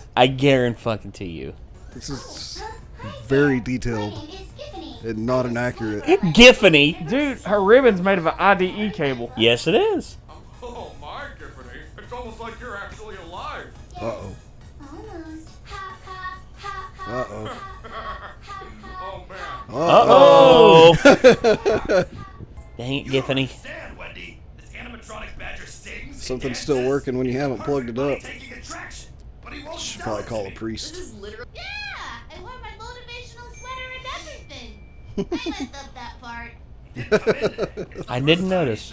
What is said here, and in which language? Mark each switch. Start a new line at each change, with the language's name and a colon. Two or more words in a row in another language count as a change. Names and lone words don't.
English: I guarantee you. This is very My detailed name is Giffany. and not inaccurate. Giffany. Dude, her ribbon's made of an IDE cable. Yes, it is. Oh my, Giffany. It's almost like you're actually alive. Uh-oh. Almost. Ha ha ha ha. Uh-oh. Oh man. Uh-oh. Dang it, Giffany. Stand, Wendy. This animatronic badger sings. Something's still working when you haven't plugged it up. Taking attraction, but he won't Should sell probably it call to a me. priest. Yeah, I wore my motivational sweater and everything. I messed up that part. I didn't notice.